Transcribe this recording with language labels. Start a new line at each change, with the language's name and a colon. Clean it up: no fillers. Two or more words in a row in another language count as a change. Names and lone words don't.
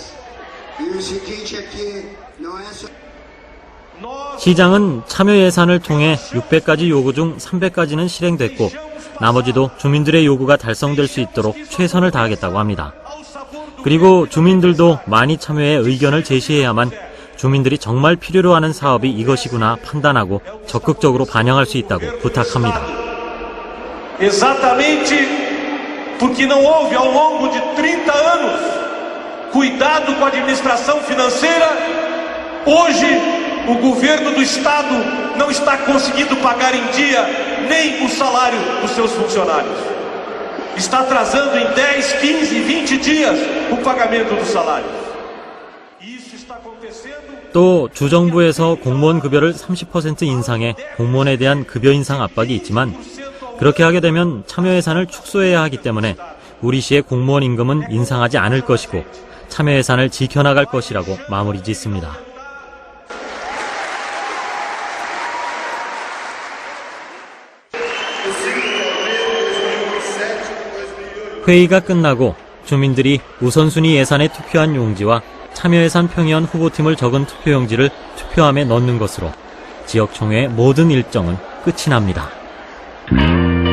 Korean: 시장은 참여예산을 통해 600가지 요구 중 300가지는 실행됐고 나머지도 주민들의 요구가 달성될 수 있도록 최선을 다하겠다고 합니다. 그리고 주민들도 많이 참여해 의견을 제시해야만 주민들이 정말 필요로 하는 사업이 이것이구나 판단하고 적극적으로 반영할 수 있다고 부탁합니다.
Portuguese: Exatamente porque não houve ao longo de 30 anos cuidado com a administração financeira, hoje o governo do estado não está conseguindo pagar em dia nem o salário dos seus funcionários. Está atrasando em 10, 15, 20 dias o pagamento dos salários. Isso está acontecendo.
Korean: 또 주정부에서 공무원 급여를 30% 인상해 공무원에 대한 급여 인상 압박이 있지만 그렇게 하게 되면 참여예산을 축소해야 하기 때문에 우리 시의 공무원 임금은 인상하지 않을 것이고 참여예산을 지켜나갈 것이라고 마무리 짓습니다. 회의가 끝나고 주민들이 우선순위 예산에 투표한 용지와 참여예산 평의원 후보팀을 적은 투표용지를 투표함에 넣는 것으로 지역총회의 모든 일정은 끝이 납니다.